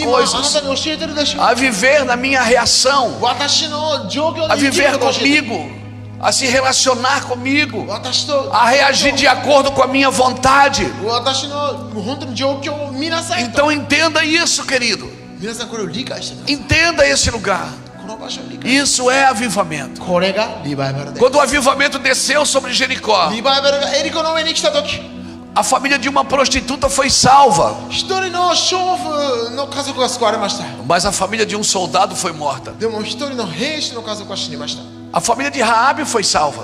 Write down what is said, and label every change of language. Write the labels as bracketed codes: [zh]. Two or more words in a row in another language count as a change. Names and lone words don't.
[ja] 今あな [pt] coisas, [ja] たに教えてるでしょ。 [pt] a viver na minha reação, [ja] 私の状況 [pt] a [ja] で生きる [pt] viver [ja] ことを教えてる。 [pt] comigo, a se relacionar comigo, [ja] 私と [pt] a reagir de acordo com a minha vontade. [ja] 私の本当に状況を見なさいと。 [pt] Então entenda isso, querido. [ja] 皆さんこれを理解してください。 [pt] Entenda esse lugar. [ja] この場所を理解。 [pt] Isso é avivamento. [ja] これがリバイバルです。 [pt] Quando o avivamento desceu sobre Jericó, [ja] リバイバルがエリコの上に来た時、 [pt] a família de uma prostituta foi salva, [ja] 一人の娼婦の家族が救われました。 [pt] mas a família de um soldado foi morta. [ja] でも一人の兵士の家族は死にました。 [pt] A família de Raabe foi salva